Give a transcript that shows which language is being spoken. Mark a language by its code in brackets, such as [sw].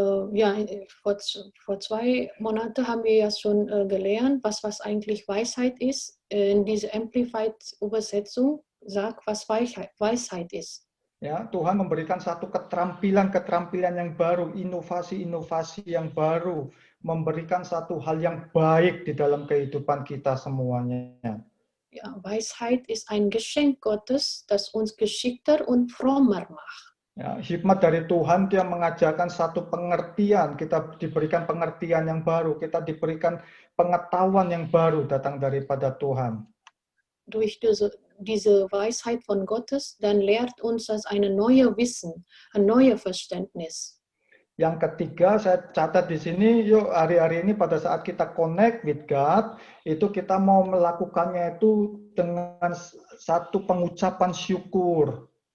[de] Ja, vor 2 Monaten haben wir ja schon gelernt, was eigentlich Weisheit ist. In dieser Amplified Übersetzung sagt, was Weisheit ist. [id] Ya, Tuhan memberikan satu keterampilan yang baru, inovasi yang baru, memberikan satu hal yang baik di dalam kehidupan kita semuanya. [de] Ja, Weisheit ist ein Geschenk Gottes, das uns geschickter und frommer macht. [id] Ya, hikmat dari Tuhan dia mengajarkan satu pengertian, kita diberikan pengertian yang baru, kita diberikan pengetahuan yang baru datang daripada Tuhan. [de] Durch diese Weisheit von Gottes, dann lehrt uns das eine neue Wissen, ein neues Verständnis. [id] Yang ketiga, saya catat di sini, yuk hari-hari ini pada saat kita [en] connect with God, [id] itu kita mau melakukannya itu dengan satu pengucapan syukur.